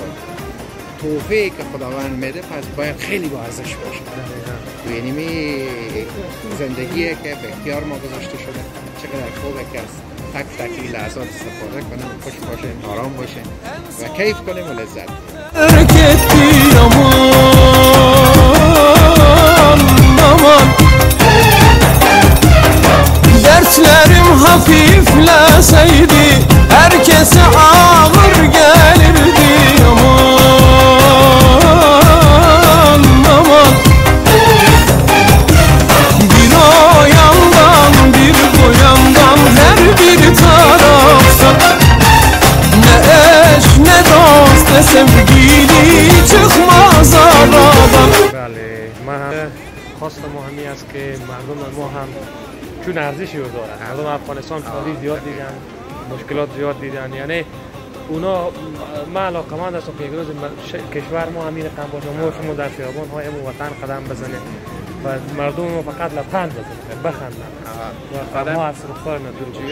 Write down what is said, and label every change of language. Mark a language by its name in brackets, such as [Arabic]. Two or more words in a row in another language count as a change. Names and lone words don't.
[Persian] تحفه‌ای که خداوند میده پس باید خیلی با ارزش باشه. یعنی زندگیه که به اختیار ما گذاشته شده، چقدر خوبه که از تک تک لحظات استفاده کنیم، خوش باشیم، آرام باشیم و کیف کنیم و لذت [Turkish] Dertlerim hafifleseydi herkese ağır gelirdi. Aman aman, bir o yandan bir bu yandan her bir tarafta, ne eş ne dost ne sevgili çıkmaz aradan. [Persian] بله، من خواست ما همی است که مردم ما هم چون ارزشی رو داره. مردم افغانستان خالی زیاد دیدن، مشکلات زیاد دیدن، یعنی اونا ما علاقمند هستم که یک روز کشور ما همین رقم باشه، ما شما در خیابان های وطن قدم بزنیم و مردم ما فقط لبخند بزنن، بخندن و ما از رفتار ندور باشیم.